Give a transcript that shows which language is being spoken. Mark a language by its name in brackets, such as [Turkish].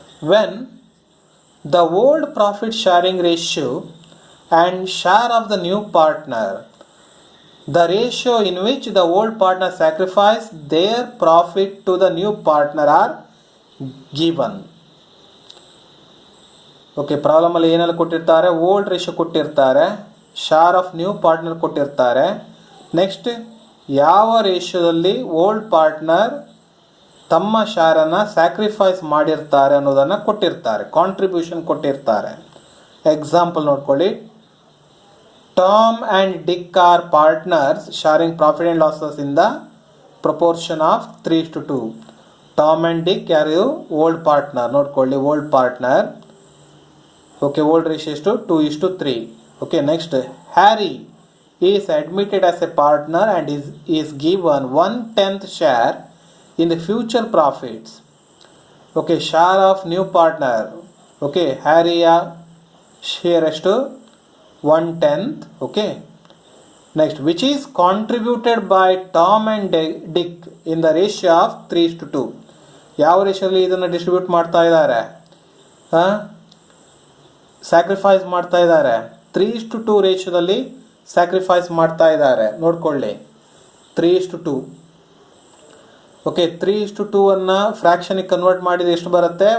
[English] When the old profit sharing ratio and share of the new partner, the ratio in which the old partner sacrifice their profit to the new partner are given. [Kannada] Okay, ಪ್ರಾಬ್ಲಮಲ್ಲಿ ಏನೆಲ್ಲ ಕೊಟ್ಟಿರ್ತಾರೆ? Old ratio ಕೊಟ್ಟಿರ್ತಾರೆ, Shah of new partner ಕೊಟ್ಟಿರ್ತಾರೆ. Next, ಯಾವ ರೇಷಿಯೋದಲ್ಲಿ old partner ತಮ್ಮ ಶಾರನ್ನು sacrifice ಮಾಡಿರ್ತಾರೆ ಅನ್ನೋದನ್ನು ಕೊಟ್ಟಿರ್ತಾರೆ, contribution ಕೊಟ್ಟಿರ್ತಾರೆ. ಎಕ್ಸಾಂಪಲ್ ನೋಡ್ಕೊಳ್ಳಿ. [English] Tom and Dick are partners sharing profit and losses in the proportion of 3:2. [Kannada] Tom and DK ಯಾರು? Old partner. ನೋಡ್ಕೊಳ್ಳಿ, old partner. Okay, old ratio ಎಷ್ಟು? 2:3. [English] Okay, next, Harry is admitted as a partner and is given 1/10 share in the future profits. Okay, share of new partner. [Kannada] Okay, ಹ್ಯಾರಿಯ share ಎಷ್ಟು? [English] 1/10. Okay, next, which is contributed by Tom and Dick in the ratio of 3:2. [Kannada] ಯಾವ ರೇಷಿಯೋಲಿ ಇದನ್ನು distribute ಮಾಡ್ತಾ ಇದ್ದಾರೆ? Sacrifice ಮಾಡ್ತಾ ಇದ್ದಾರೆ. 3:2 ರೇಷಿಯೋದಲ್ಲಿ sacrifice ಮಾಡ್ತಾ ಇದ್ದಾರೆ. ನೋಡ್ಕೊಳ್ಳಿ, 3:2. ಓಕೆ, 3:2 ಅನ್ನು ಫ್ರ್ಯಾಕ್ಷನಿಗೆ ಕನ್ವರ್ಟ್ ಮಾಡಿದ್ರೆ ಎಷ್ಟು ಬರುತ್ತೆ?